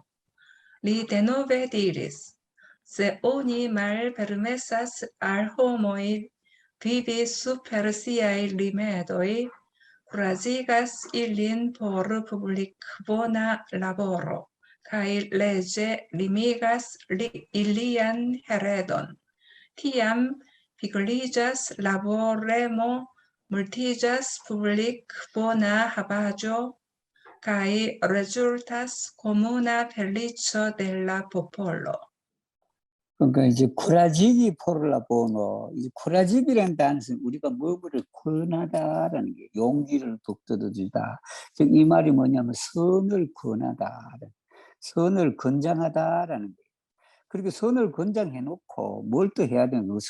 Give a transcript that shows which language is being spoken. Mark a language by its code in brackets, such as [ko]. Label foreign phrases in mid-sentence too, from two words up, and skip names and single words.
[eo] Li denove diris: se oni malpermesas al homoj vivi super siaj rimedoj, kuraĝigas ilin por publikbona laboro, kaj leĝe limigas ilian heredon. Tiam pigliĝas laboremo, multiĝas publikbona havaĵo, kaj rezultas komuna feliĉo de la popolo. [ko] 그러니까 이제 [eo] kuraĝigi por la bono, [ko] 이 쿠라지기라는 단어는 우리가 뭐를 권하다라는 게 용기를 북돋아주다. 즉 이 말이 뭐냐면 선을 권하다, 선을 권장하다라는 거예요. 그렇게 선을 권장해놓고 뭘 또 해야 되는 거?